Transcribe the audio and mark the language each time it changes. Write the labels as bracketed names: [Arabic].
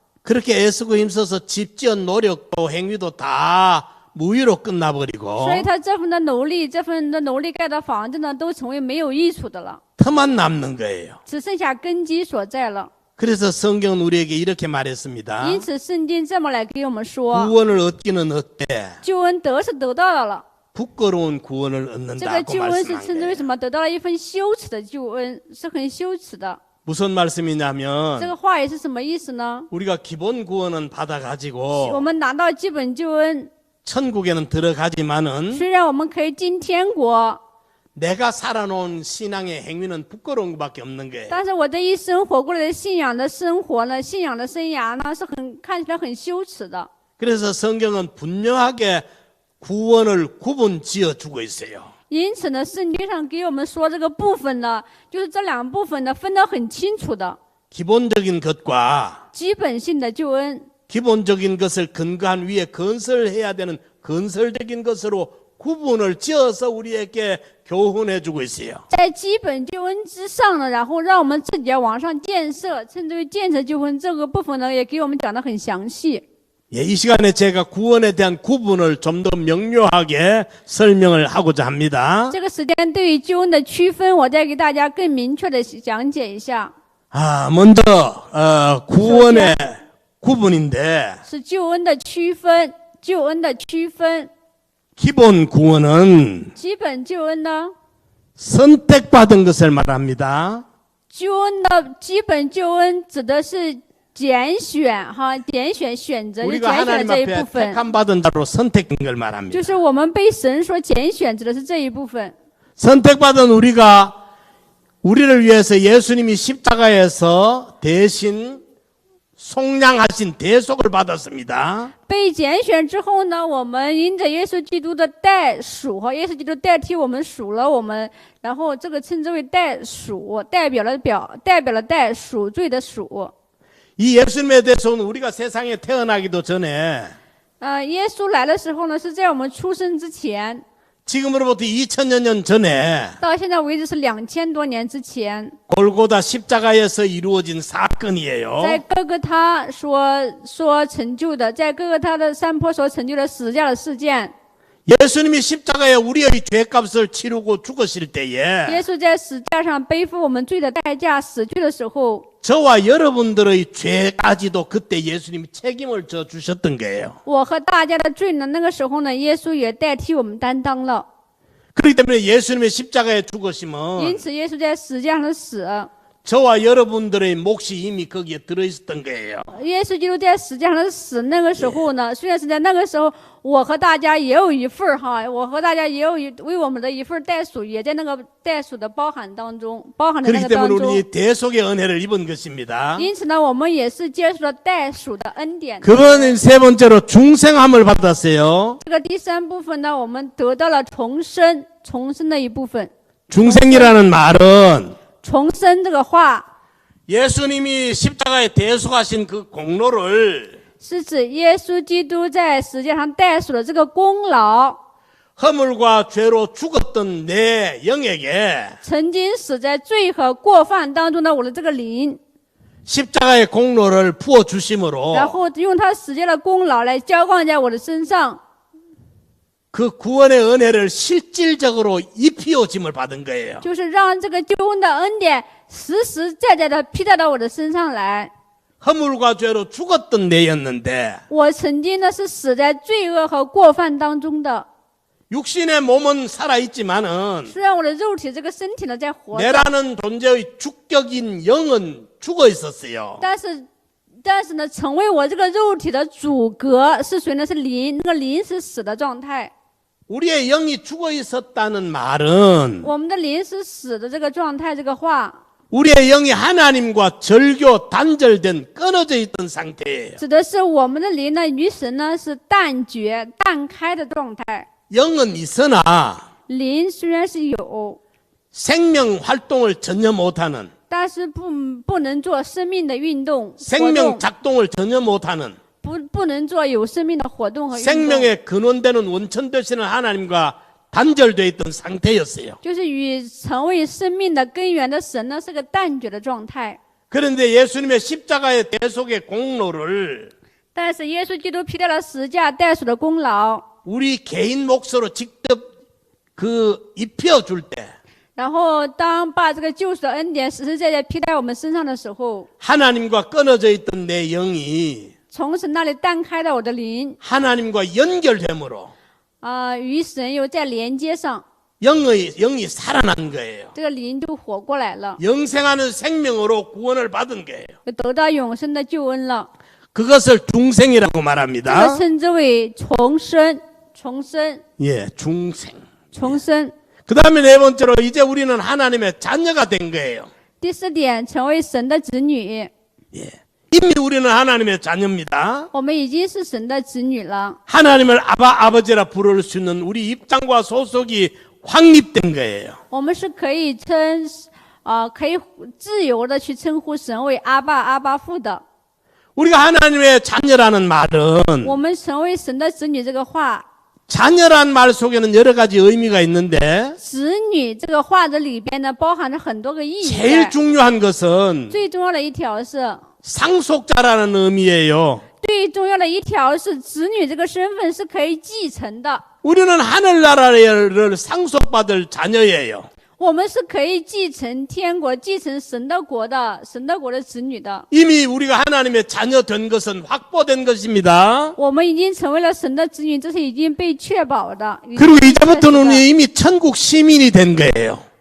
[Korean] 그렇게 애쓰고 힘써서 집 지은 노력도 행위도 다 무효로 끝나버리고 [Chinese] 所以他这份的努力，这份的努力盖的房子呢，都成为没有益处的了， [Korean] 터만 남는 거예요. [Chinese] 只剩下根基所在了。 [Korean] 그래서 성경은 우리에게 이렇게 말했습니다. [Chinese] 因此，圣经这么来给我们说， [Korean] 구원을 얻기는 어때? [Chinese] 救恩得是得到了。 [Korean] 부끄러운 구원을 [Chinese] 这个 [Korean] 얻는다고 [Chinese] 救恩是 [Korean] 말씀한 [Chinese] 称之为 [Korean] 거예요. [Chinese] 什么？得到了一份羞耻的救恩，是很羞耻的。 [Korean] 무슨 [Chinese] 这 [Korean] 말씀이냐면 [Chinese] 个话也是什么意思呢？ [Korean] 우리가 기본 구원은 [Chinese] 我 [Korean] 받아가지고 [Chinese] 们拿到基本救恩， [Korean] 천국에는 들어가지만은 [Chinese] 虽然我们可以进天国， [Korean] 내가 살아놓은 신앙의 행위는 부끄러운 것밖에 없는 거예요. [Chinese] 但是我这一生活过来的信仰的生活呢，信仰的生涯呢，是看起来很羞耻的。 [Korean] 그래서 성경은 분명하게 구원을 구분 지어 주고 있어요. [Chinese] 因此呢，圣经上给我们说这个部分呢，就是这两部分呢分得很清楚的， [Korean] 기본적인 것과 [Chinese] 基本性的救恩， [Korean] 기본적인 것을 근거한 위에 건설해야 되는 건설적인 것으로 구분을 지어서 우리에게 교훈해 주고 있어요. [Chinese] 在基本救恩之上呢，然后让我们自己要往上建设，称之为建设救恩这个部分呢，也给我们讲得很详细。 [Korean] 예, 이 시간에 제가 구원에 대한 구분을 좀 더 명료하게 설명을 하고자 합니다. [Chinese] 这个时间对于救恩的区分，我再给大家更明确的讲解一下。 [Korean] 먼저 구원의 구분인데 [Chinese] 是救恩的区分，救恩的区分。 [Korean] 기본 구원은 [Chinese] 基本救恩呢， [Korean] 선택받은 것을 말합니다. [Chinese] 救恩的基本救恩指的是拣选哈，拣选选择，就 [Korean] 우리가 하나님 [Chinese] 这一 [Korean] 앞에 [Chinese] 部分， [Korean] 택함받은 자로 선택된 걸 말합니다. [Chinese] 就是我们被神所拣选，指的是这一部分。 [Korean] 선택받은 우리를 위해서 예수님이 십자가에서 대신 속량하신 대속을 받았습니다. [Chinese] 被拣选之后呢，我们因着耶稣基督的代赎和耶稣基督代替我们赎了我们，然后这个称之为代赎，代表了代赎罪的赎。 [Korean] 이 예수님의 대속은 우리가 세상에 태어나기도 전에 [Chinese] 耶稣来的时候呢，是在我们出生之前， [Korean] 지금으로부터 2000여 년 전에 [Chinese] 到现在为止是2000多年之前， [Korean] 골고다 십자가에서 이루어진 사건이에요. [Chinese] 在哥哥他所成就的，在哥哥他的山坡所成就的死架的事件。 [Korean] 예수님이 십자가에 우리의 죄값을 치르고 죽으실 때에 [Chinese] 耶稣在死架上背负我们罪的代价死去的时候， [Korean] 저와 여러분들의 죄까지도 그때 예수님이 책임을 져 주셨던 거예요. [Chinese] 我和大家的罪呢，那个时候呢，耶稣也代替我们担当了。 [Korean] 그렇기 때문에 예수님의 십자가에 [Chinese] 因 [Korean] 죽으심은 [Chinese] 此，耶稣在死架上的死， [Korean] 저와 여러분들의 몫이 이미 거기에 들어있었던 거예요. [Chinese] 耶稣基督在死架上的死，那个时候呢，虽然是在那个时候，我和大家也有一份儿哈，我和大家也有为我们的一份代赎，也在那个代赎的包含当中，包含在那 [Korean] 그렇기 [Chinese] 个当 [Korean] 때문에 [Chinese] 中。 [Korean] 우리 대속의 은혜를 입은 것입니다. [Chinese] 因此呢，我们也是接受了代赎的恩典。 [Korean] 그건 세 번째로 중생함을 받았어요. [Chinese] 这个第三部分呢，我们得到了重生，重生的一部分。 [Korean] 중생이라는 말은 [Chinese] 重生这个话 [Korean] 예수님이 십자가에 대속하신 그 공로를 [Chinese] 是指耶稣基督在世界上代赎的这个功劳， [Korean] 허물과 죄로 죽었던 내 영에게 [Chinese] 曾经死在罪和过犯当中的我的这个灵， [Korean] 십자가의 공로를 부어 주심으로 [Chinese] 然后用他死界的功劳来浇灌在我的身上， [Korean] 그 구원의 은혜를 실질적으로 입히어짐을 받은 거예요. [Chinese] 就是让这个救恩的恩典实实在在的披戴到我的身上来。 [Korean] 허물과 죄로 죽었던 내였는데 [Chinese] 我曾经呢是死在罪恶和过犯当中的， [Korean] 육신의 몸은 살아있지만은 [Chinese] 虽然我的肉体这个身体呢在活着， [Korean] 내라는 존재의 주격인 영은 죽어 있었어요. [Chinese] 但是呢，成为我这个肉体的主格是谁呢？是灵，那个灵是死的状态。 [Korean] 우리의 영이 죽어 있었다는 말은 [Chinese] 我们的灵是死的这个状态，这个话 [Korean] 우리의 영이 하나님과 절교 단절된 끊어져 있던 상태예요. [Chinese] 指的是我们的灵呢与神呢是断绝、断开的状态。 [Korean] 영은 있으나 [Chinese] 灵虽然是有， [Korean] 생명 활동을 전혀 못하는 [Chinese] 但是不能做生命的运动活 [Korean] 생명 작동을 전혀 못하는 [Chinese] 不能做有生命的活动和运动， [Korean] 생명의 근원되는 원천 되시는 하나님과 단절되어 있던 상태였어요. [Chinese] 就是与成为生命的根源的神呢是个断绝的状态。 [Korean] 그런데 예수님의 십자가의 대속의 공로를 [Chinese] 但是耶稣基督披戴了十架代赎的功劳， [Korean] 우리 개인 몫으로 직접 그 입혀줄 때 [Chinese] 然后当把这个救赎的恩典实实在在披戴我们身上的时候， [Korean] 하나님과 끊어져 있던 내 영이 [Chinese] 从神那里断开的我的灵， [Korean] 하나님과 연결됨으로 [Chinese] 与神又在连接上， [Korean] 영이 살아난 거예요. [Chinese] 这个灵就活过来了， [Korean] 영생하는 생명으로 구원을 받은 거예요. [Chinese] 就得到永生的救恩了。 [Korean] 그것을 중생이라고 [Chinese] 这个 [Korean] 말합니다. [Chinese] 称之为重生，重生， [Korean] 예, 중생. [Chinese] 重生。 [Korean] 그 다음에 네 번째로 이제 우리는 하나님의 자녀가 된 거예요. [Chinese] 第四点，成为神的子女， [Korean] 예. 이미 우리는 하나님의 자녀입니다. [Chinese] 我们已经是神的子女了。 [Korean] 하나님을 아버지라 부를 수 있는 우리 입장과 소속이 확립된 거예요. [Chinese] 我们是可以可以自由的去称呼神为阿爸父的。 [Korean] 우리가 하나님의 자녀라는 말은 [Chinese] 我们成为神的子女这个话， [Korean] 자녀란 말 속에는 여러 가지 의미가 있는데 [Chinese] 子女这个话的里边呢，包含着很多个意义 [Korean] 제일 [Chinese] 在。 [Korean] 중요한 것은 [Chinese] 最重要的一条是， [Korean] 상속자라는 의미예요. [Chinese] 最重要的一条是，子女这个身份是可以继承的。 [Korean] 우리는 하늘나라를 상속받을 자녀예요. [Chinese] 我们是可以继承天国、继承神的国的子女的。 [Korean] 이미 우리가 하나님의 자녀 된 것은 확보된 것입니다. [Chinese] 我们已经成为了神的子女，这是已经被确保的。已经 [Korean] 그리고 [Chinese] 被确实的 [Korean] 이제부터는 이미 천국 시민이 된 거예요.